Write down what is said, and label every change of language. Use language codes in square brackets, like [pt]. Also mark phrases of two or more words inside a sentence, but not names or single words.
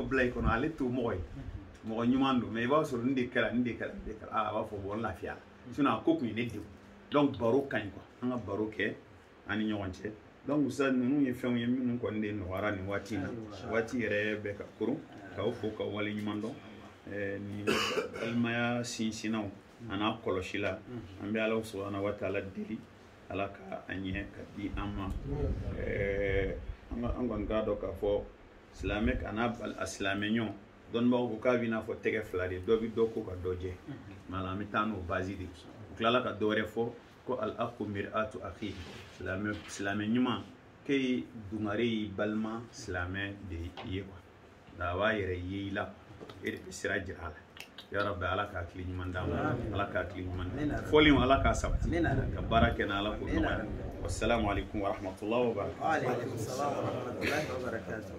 [bm] bila i kɔnɔ ale t'o mɔgɔ ye mɔgɔ ɲuman don mais i b'a sɔrɔ nin de kɛra nin de kɛra nin de kɛra a b'a fɔ bon lafiya sinon a ko kun ye ne degun donc baro ka ɲi quoi an ka baro kɛ an ni ɲɔgɔn cɛ [fr] donc ça [bm] ninnu ye fɛnw ye minnu kɔni de nɔgɔyara nin waati in na waati yɛrɛ bɛ ka koron k'aw fo ka wale ɲuman dɔn ni balimaya sinsinnaw a n'a kɔlɔsi la an bɛ [ar] الله سبحانه وتعالى [bm] deli Ala ka a ɲɛ ka di an ma an kɔni k'a dɔn k'a fɔ silamɛ a n'a silamɛɲɔgɔn dɔnnibagaw ko k'a bɛ i n'a fɔ tɛgɛ fila de dɔ bɛ dɔ ko ka dɔ jɛ an bɛ taa n'o base de u tilala ka dɔ wɛrɛ fɔ ko [ar] الأخ مرآة أخيه [bm] silamɛ ɲuman k'e dungare y'i balima silamɛ de ye quoi nka a b'a yɛrɛ ye i la e de bɛ sira jira a la [ar] يا رب [bm] Ala ka hakili ɲuman d'an ma Ala ka hakili ɲuman d'an ma fɔli Ala k'a sabati ka baara kɛ n'Ala ko nɔgɔya [ar] والسلام عليكم ورحمة الله وبركاته.